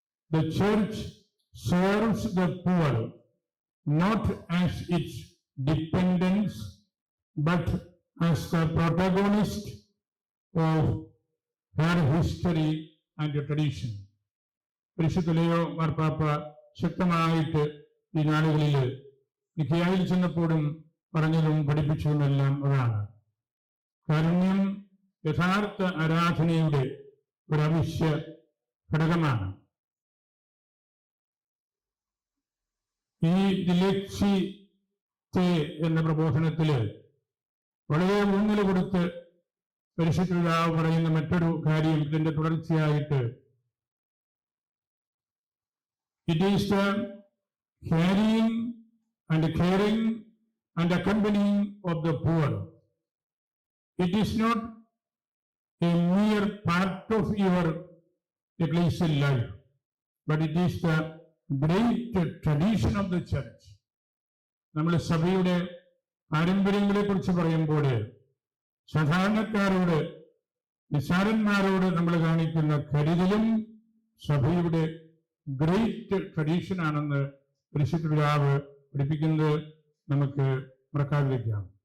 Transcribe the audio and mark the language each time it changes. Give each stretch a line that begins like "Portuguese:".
English: The church serves the poor not as its dependents but as the protagonist of her history and tradition.
Malayalam: പരിശുദ്ധ ലയോ മാർപ്പാപ്പ ശക്തമായിട്ട് ഈ നാളുകളിൽ നിഖ്യായിൽ ചെന്നപ്പോഴും പറഞ്ഞതും പഠിപ്പിച്ചതുമെല്ലാം അതാണ്. കാരുണ്യം യഥാർത്ഥ ആരാധനയുടെ ഒരു അവശ്യ ഘടകമാണ്. ഈ ദിലേക്സിത്തെ എന്ന പ്രബോധനത്തില് വളരെ ഊന്നൽ കൊടുത്ത് പരിശുദ്ധ പിതാവ് പറയുന്ന മറ്റൊരു കാര്യം ഇതിന്റെ തുടർച്ചയായിട്ട്,
English: it is the carrying and caring and accompanying of the poor. It is not a mere part of your ecclesial life, but it is the great tradition of the church.
Malayalam: നമ്മൾ സഭയുടെ പാരമ്പര്യങ്ങളെ കുറിച്ച് പറയുമ്പോൾ സാധാരണക്കാരോട്, നിസ്സാരന്മാരോട് നമ്മൾ കാണിക്കുന്ന കരുതലും സഭയുടെ ഗ്രേറ്റ് ട്രഡീഷൻ ആണെന്ന് പരിശുദ്ധ പിതാവ് പഠിപ്പിക്കുന്നത് നമുക്ക് മറക്കാതിരിക്കാം.